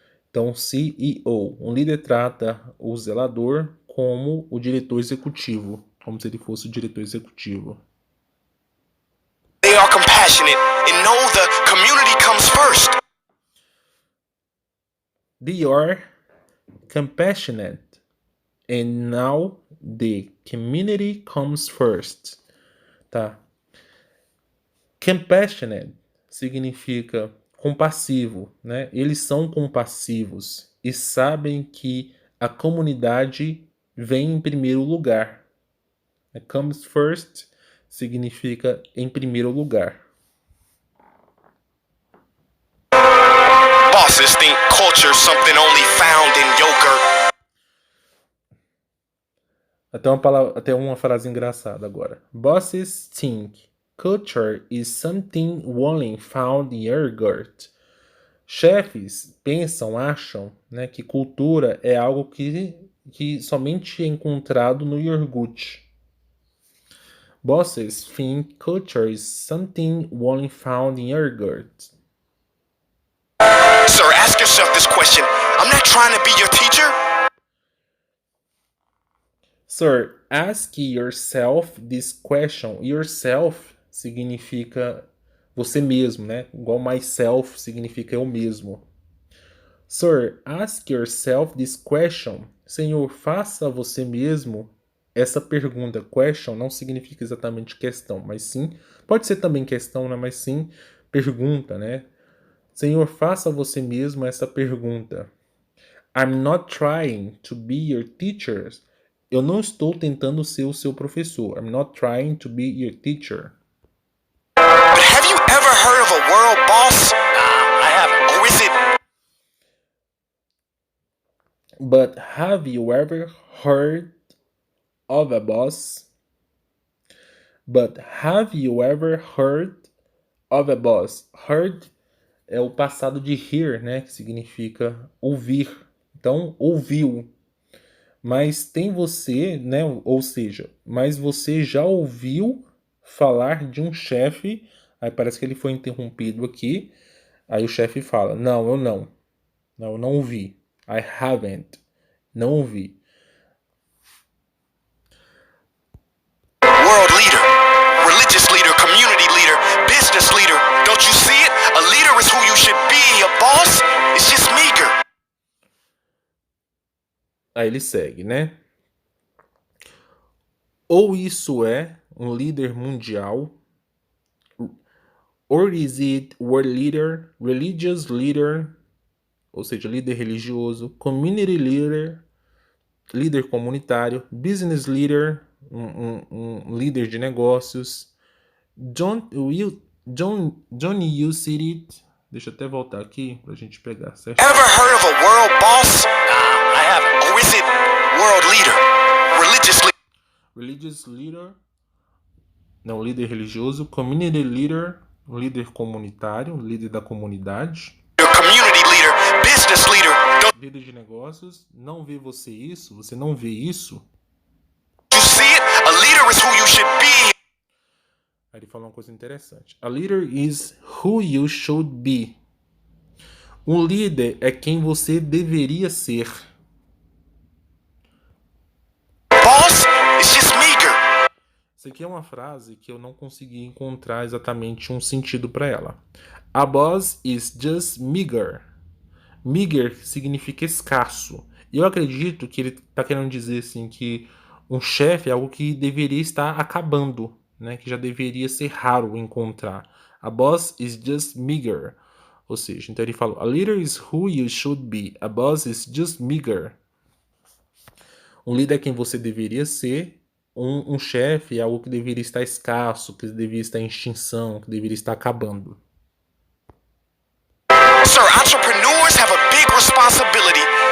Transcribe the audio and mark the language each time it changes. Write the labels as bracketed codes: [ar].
[pt] Então, CEO, um líder trata o zelador como o diretor executivo, como se ele fosse o diretor executivo. [en] They are compassionate and know the community comes first. They are compassionate and now the community comes first. [pt] Tá? Compassionate significa compassivo, né? Eles são compassivos e sabem que a comunidade vem em primeiro lugar. [en] Comes first [pt] significa em primeiro lugar. [en] Bosses think culture is something only found in yogurt. [pt] Até uma frase engraçada agora. [en] Bosses think culture is something only found in yogurt. [pt] Chefes pensam, acham, né, que cultura é algo que somente é encontrado no iogurte. [en] Bosses think culture is something only found in yogurt. Sir, ask yourself this question. I'm not trying to be your teacher. Sir, ask yourself this question. [pt] Yourself significa você mesmo, né? Igual myself significa eu mesmo. [en] Sir, ask yourself this question. [pt] Senhor, faça a você mesmo essa pergunta. Question não significa exatamente questão, mas sim, pode ser também questão, né? Mas sim pergunta, né? Senhor, faça a você mesmo essa pergunta. [en] I'm not trying to be your teacher. [pt] Eu não estou tentando ser o seu professor. [en] I'm not trying to be your teacher. But have you ever heard of a world boss? I haven't. Or is it? But have you ever heard of a boss? But have you ever heard of a boss? [pt] Heard é o passado de hear, né? Que significa ouvir. Então, ouviu. Mas tem você, né? Ou seja, mas você já ouviu falar de um chefe? Aí parece que ele foi interrompido aqui. Aí o chefe fala, não, eu não. Não, eu não ouvi. [en] I haven't. [pt] Não ouvi. [en] World leader, religious leader, community leader, business leader. Don't you see it? A leader is who you should be. A boss is just meager. [pt] Aí ele segue, né? Ou isso é um líder mundial, [en] or is it world leader, religious leader, [pt] ou seja, líder religioso, community leader, líder comunitário, business leader, um líder de negócios. Johnny, [en] you see it? [pt] Deixa eu até voltar aqui pra gente pegar, certo? [en] Ever heard of a world boss? I haven't. Or is it world leader, religious leader? [pt] Religious leader, não, líder religioso, community leader, um líder comunitário, um líder da comunidade. [en] Community leader, business leader. Don't [pt] Líder de negócios, não vê você isso? Você não vê isso? [en] you see it? A leader is who you should be. [pt] Aí ele fala uma coisa interessante. [en] A leader is who you should be. [pt] Um líder é quem você deveria ser. [en] Boss is just meager. [pt] Isso aqui é uma frase que eu não consegui encontrar exatamente um sentido para ela. [en] A boss is just meager. [pt] Meager significa escasso. E eu acredito que ele está querendo dizer assim que um chefe é algo que deveria estar acabando, né? Que já deveria ser raro encontrar. [en] A boss is just meager. [pt] Ou seja, então ele falou: [en] a leader is who you should be. A boss is just meager. [pt] Um líder é quem você deveria ser. Um chefe é algo que deveria estar escasso, que deveria estar em extinção, que deveria estar acabando. [en] Sir, entrepreneurs have a big responsibility.